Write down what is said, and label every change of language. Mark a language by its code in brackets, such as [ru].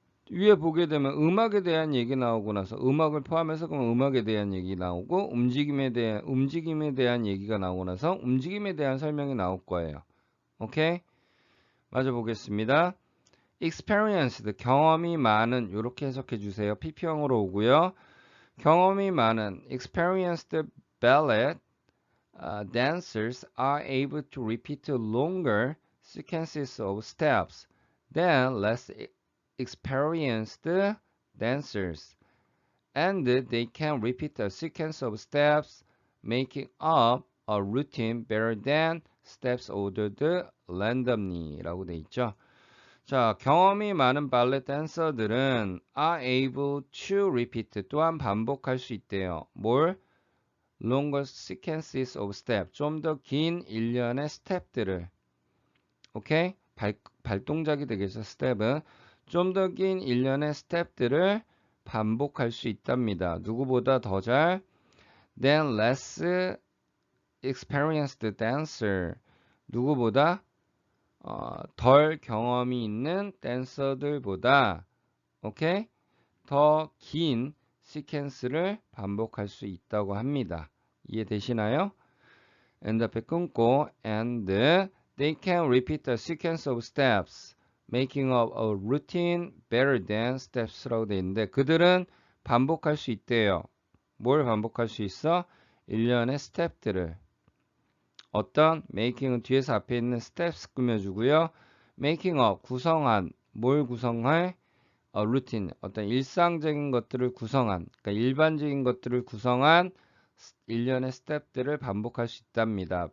[ko] 위에 보게 되면 음악에 대한 얘기 나오고 나서 음악을 포함해서 그럼 음악에 대한 얘기 나오고 움직임에 대한 얘기가 나오고 나서 움직임에 대한 설명이 나올 거예요. 오케이? 맞아 보겠습니다. experienced 경험이 많은 이렇게 해석해 주세요. PP형으로 오고요. 경험이 많은 [en] experienced ballet dancers are able to repeat longer sequences of steps than less experienced dancers, and they can repeat a sequence of steps, making up a routine better than steps ordered randomly 라고 [ko] 돼 있죠. 자, 경험이 많은 발레 댄서들은 [en] are able to repeat [ko] 또한 반복할 수 있대요. 뭘? [en] longer sequences of steps [ko] 좀 더 긴 일련의 스텝들을 오케이? 발동작이 되겠죠. 스텝은 좀 더 긴 일련의 스텝들을 반복할 수 있답니다. 누구보다 더 잘 [en] than less experienced dancer [ko] 누구보다 덜 경험이 있는 댄서들보다 오케이? 더 긴 시퀀스를 반복할 수 있다고 합니다. 이해되시나요? [en] and [ko] 앞에 끊고 [en] and they can repeat the sequence of steps making up a routine better than steps라고 [ko] 되어 있는데 그들은 반복할 수 있대요. 뭘 반복할 수 있어? 일련의 스텝들을 어떤 making은 뒤에서 앞에 있는 steps 꾸며주고요. [en] making up [ko] 구성한 뭘 구성할? 루틴 어떤 일상적인 것들을 구성한 그러니까 일반적인 것들을 구성한 일련의 스텝들을 반복할 수 있답니다.